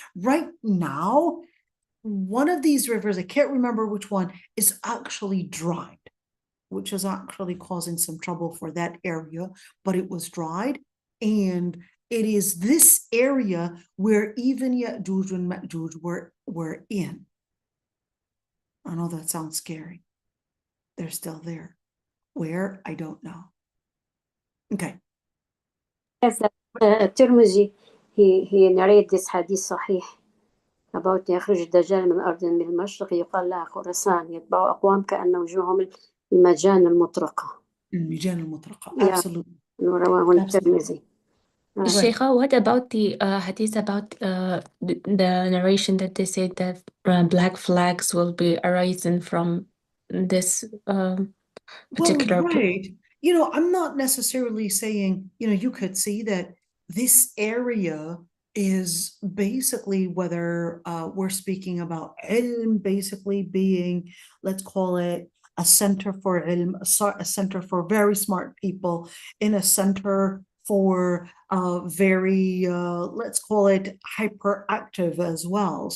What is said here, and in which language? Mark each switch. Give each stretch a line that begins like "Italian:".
English: Right now, one of these rivers, I can't remember which one, is actually dried, which is actually causing some trouble for that area, but it was dried. And it is this area where even Ya'juj and Ma'juj were in. I know that sounds scary. They're still there. Where? I don't know. Okay. Yes, Tirmizi, he narrated this hadith Sahih about
Arabic: يخرج الدجال من أرض من المشرق يقال لها خراسان يتبع أقوام كأن وجوههم المجان المطرقة. المجان المطرقة.
English: Yeah. Absolutely.
Arabic: رواه الترمذي.
English: Right. Sheikha, what about the hadith about the narration that they say that black flags will be arisen from this particular Well, right. You know, I'm not necessarily saying, you know, you could see that this area is basically whether we're speaking about ilm basically being, let's call it a center for ilm, a center for very smart people, in a center for very, let's call it hyperactive as well.